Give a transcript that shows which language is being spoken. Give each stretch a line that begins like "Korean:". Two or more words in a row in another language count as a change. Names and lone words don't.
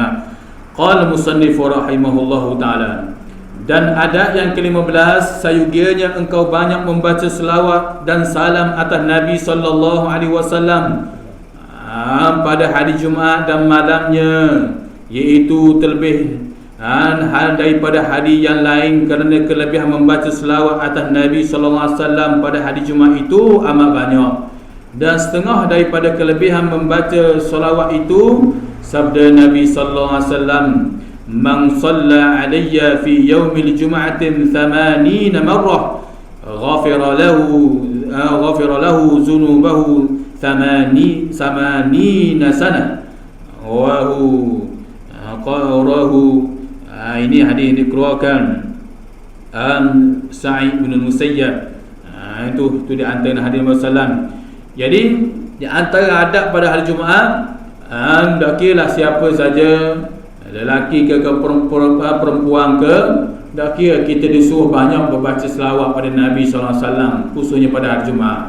Arabic: قال مصنف رحمه الله تعالى,
Malay: dan adat yang ke-15, sayugianya engkau banyak membaca selawat dan salam atas Nabi
Arabic: صلى الله عليه وسلم
Malay: pada hari Jumaat dan malamnya, iaitu terlebih hal daripada hari yang lain, kerana kelebihan membaca selawat atas Nabi
Arabic: صلى الله عليه وسلم
Malay: pada hari Jumaat itu amat banyak. Dan setengah daripada kelebihan membaca selawat itu sabda Nabi
Arabic: صلى الله عليه وسلم, من صلى علي في يوم الجمعة 80 مرة غفر له ذنوبه 80 سنة وقرأه.
Malay: Ini hadis dikeluarkan Sa'id bin Musayyab. Itu di antara hadis Nabi sallallahu. Jadi di antara adab pada hari Jumaat, tak kira siapa saja, lelaki ke perempuan ke, tak kira kita disuruh banyak membaca selawat pada Nabi
Arabic: صلى الله عليه وسلم,
Malay: khususnya pada hari Jumaat.